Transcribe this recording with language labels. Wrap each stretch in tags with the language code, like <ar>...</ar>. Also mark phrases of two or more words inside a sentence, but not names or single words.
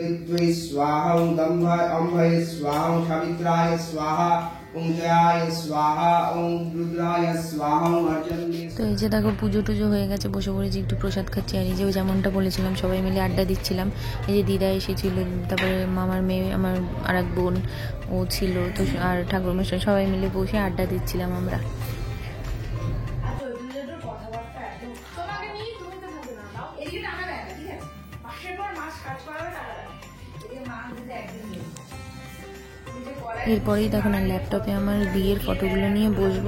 <sa>ऋत्वे स्वाहा ओम अम्भये स्वाहा ओम सावित्राय स्वाहा ओम जयाय स्वाहा ओम रुद्राय स्वाहा ओम अर्जुने।</sa> <bn>তো এই যে দেখো পুজো টুজো হয়ে গেছে, বসে পড়েছি একটু প্রসাদ খাচ্ছি। আর এই যে যেমনটা বলেছিলাম সবাই মিলে আড্ডা দিচ্ছিলাম। এই যে দিদা এসেছিল, তারপরে মামার মেয়ে, আমার আর এক বোন ও ছিল, তো আর ঠাকুরমশাই সবাই মিলে বসে আড্ডা দিচ্ছিলাম আমরা। এরপরেই তখন আর ল্যাপটপে আমার বিয়ের ফটোগুলো নিয়ে বসবো।</bn>